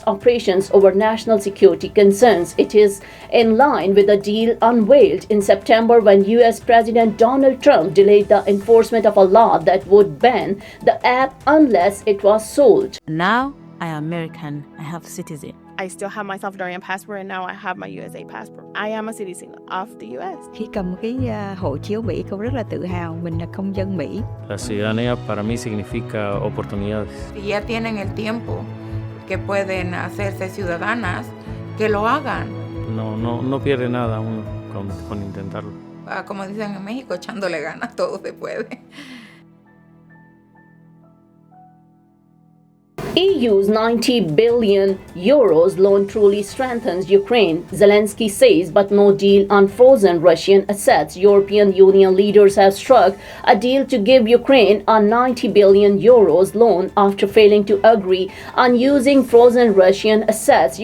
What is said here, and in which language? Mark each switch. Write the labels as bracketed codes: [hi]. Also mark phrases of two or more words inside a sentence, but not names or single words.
[en] operations over national security concerns. It is in line with the deal unveiled in September when U.S. President Donald Trump delayed the enforcement of a law that would ban the app unless it was sold. Now I am American. I have citizen. I still have my Salvadorian passport and now I have my USA passport. I am a citizen of the US. [vi] Khi cầm cái hộ chiếu Mỹ, con rất là tự hào mình là công dân Mỹ. [es] La ciudadanía para mí significa oportunidades. Si ya tienen el tiempo que pueden hacerse ciudadanas, que lo hagan. No pierde nada uno con intentarlo. Como dicen en México, echándole ganas todo se puede. [en] EU's €90 billion loan truly strengthens Ukraine, Zelensky says, but no deal on frozen Russian assets. European Union leaders have struck a deal to give Ukraine a €90 billion loan after failing to agree on using frozen Russian assets.